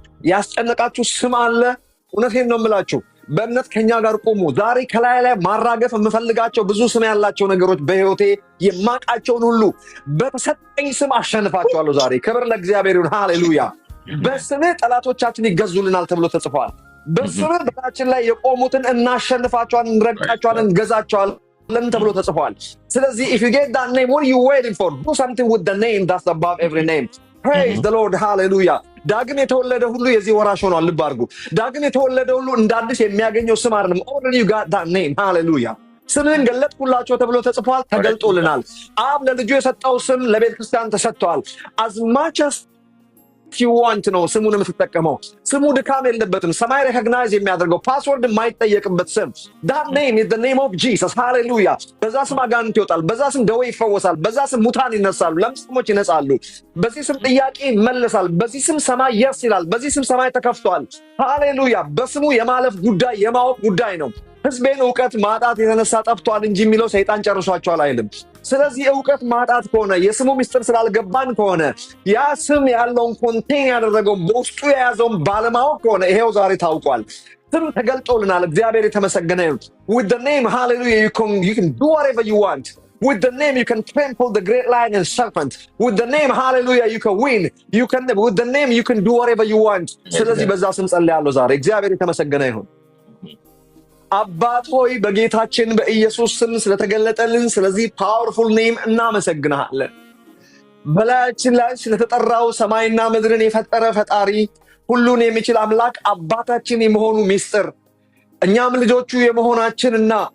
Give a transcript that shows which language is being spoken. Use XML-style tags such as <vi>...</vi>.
<am>ያስጨነቃችሁ ስም አለ? እውነቴን ነው የምላችሁ። በእምነት ከኛ ጋር ቆሙ። ዛሬ ከላይ ላይ ማራገፍ የምፈልጋቸው ብዙ ስም ያላቸው ነገሮች በህይወቴ የማቃቸውን ሁሉ በተሰጠኝ ስም አሸንፋቸዋለሁ ዛሬ። ክብር ለእግዚአብሔር ይሁን፣ ሃሌሉያ። በስምህ ጠላቶቻችን ይገዙልናል ተብሎ ተጽፏል። በስም በላችን ላይ የቆሙትን እናሸንፋቸዋለን፣ እንረግጣቸዋለን፣ እንገዛቸዋለን ተብሎ ተጽፏል። ስለዚህ</am> <en>if you get that name, what are you waiting for? Do something with the name that's above every name. Praise the Lord, hallelujah.</en> <am>ዳግም የተወለደ ሁሉ የዚህ ወራሽ ሆኗል። ልብ አድርጉ። ዳግም የተወለደ ሁሉ እንደ አዲስ የሚያገኘው ስም አይደለም።</am> <en>already you got that name, hallelujah.</en> <am>ስምን ገለጥኩላቸው ተብሎ ተጽፏል፣ ተገልጦልናል። አብ ለልጁ የሰጠው ስም ለቤተ ክርስቲያን ተሰጥቷል።</am> <en>as much as you want</en> <am>ነው ስሙን የምትጠቀመው። ስሙ ድካም የለበትም። ሰማይ ሪኮግናይዝ የሚያደርገው ፓስወርድ የማይጠየቅበት ስም</am> <en>that name is the name of Jesus, hallelujah.</en> <am>በዛ ስም አጋንንት ይወጣል፣ በዛ ስም ደዌ ይፈወሳል፣ በዛ ስም ሙታን ይነሳሉ፣ ለምጻሞች ይነጻሉ፣ በዚህ ስም ጥያቄ ይመለሳል፣ በዚህ ስም ሰማይ yes ይላል፣ በዚህ ስም ሰማይ ተከፍቷል። ሃሌሉያ። በስሙ የማለፍ ጉዳይ የማወቅ ጉዳይ ነው። ሕዝቤን ዕውቀት ማጣት የተነሳ ጠፍቷል እንጂ የሚለው ሰይጣን ጨርሷቸዋል አይልም። ስለዚህ ዕውቀት ማጣት ከሆነ የስሙ ምስጢር ስላልገባን ከሆነ ያ ስም ያለውን ኮንቴን ያደረገውን በውስጡ የያዘውን ባለማወቅ ከሆነ ይሄው ዛሬ ታውቋል። ስም ተገልጦልናል። እግዚአብሔር የተመሰገነ ይሁን።</am> <en>with the name, hallelujah, you can do whatever you want. With the name you can trample the great lion and serpent. With the name, hallelujah, you can win. With the name you can do whatever you want.</en> <am>ስለዚህ በዛ ስም ጸልያለሁ ዛሬ። እግዚአብሔር የተመሰገነ ይሁን። አባት ሆይ በጌታችን በኢየሱስ ስም ስለተገለጠልን ስለዚህ ፓወርፉል ኔም እናመሰግናለን። በላያችን ላይ ስለተጠራው ሰማይና ምድርን የፈጠረ ፈጣሪ ሁሉን የሚችል አምላክ አባታችን የመሆኑ ሚስጥር እኛም ልጆቹ የመሆናችንና</am>